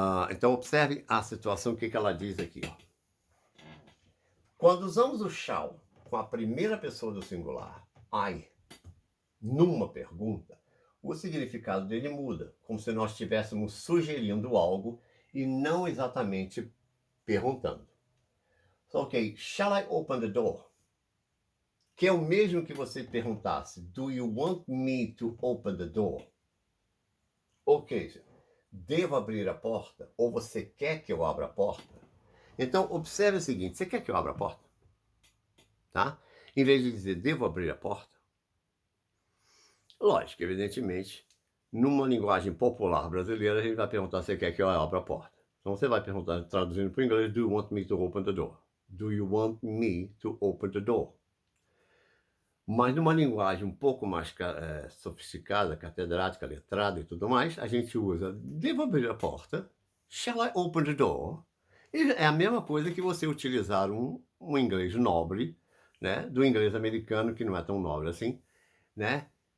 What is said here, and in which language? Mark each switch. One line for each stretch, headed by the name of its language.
Portuguese: Então, observem a situação, o que ela diz aqui. Ó. Quando usamos o shall com a primeira pessoa do singular, I, numa pergunta, o significado dele muda, como se nós estivéssemos sugerindo algo e não exatamente perguntando.
English: So, ok, shall I open the door?
Portuguese: Que é o mesmo que você perguntasse,
English: do you want me to open the door?
Portuguese: Ok, devo abrir a porta? Ou você quer que eu abra a porta? Então, observe o seguinte, você quer que eu abra a porta? Tá? Em vez de dizer, devo abrir a porta? Lógico, evidentemente, numa linguagem popular brasileira, a gente vai perguntar se quer que eu abra a porta. Então você vai perguntar, traduzindo para o inglês,
English: do you want me to open the door? Do you want me to open the door?
Portuguese: Mas numa linguagem um pouco mais sofisticada, catedrática, letrada e tudo mais, a gente usa, devo abrir a porta?
English: Shall I open the door?
Portuguese: E é a mesma coisa que você utilizar um inglês nobre, né, do inglês americano, que não é tão nobre assim, né?